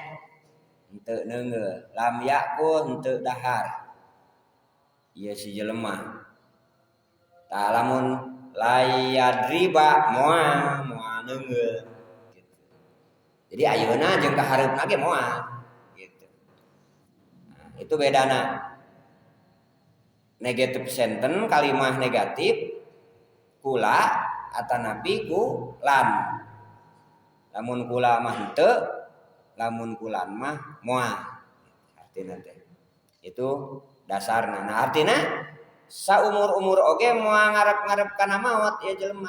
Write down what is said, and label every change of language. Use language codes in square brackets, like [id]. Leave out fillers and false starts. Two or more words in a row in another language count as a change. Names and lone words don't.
[su] Henteu neungeul. [ar] Lam yakul [su] henteu dahar. Ieu si jelema. Tah lamun layadriba moal neungeul gitu. Jadi ayeuna jeung ka hareupna ge moal gitu. Nah, itu bedana. Negatif sentence kalimah negatif kula atanapi ku lam. Lamun kula mah henteu, lamun kulan mah moal. Artina teh. Itu dasarna. Nah, artina saumur-umur oge moal ngarep-ngarep kana maot ya jelema.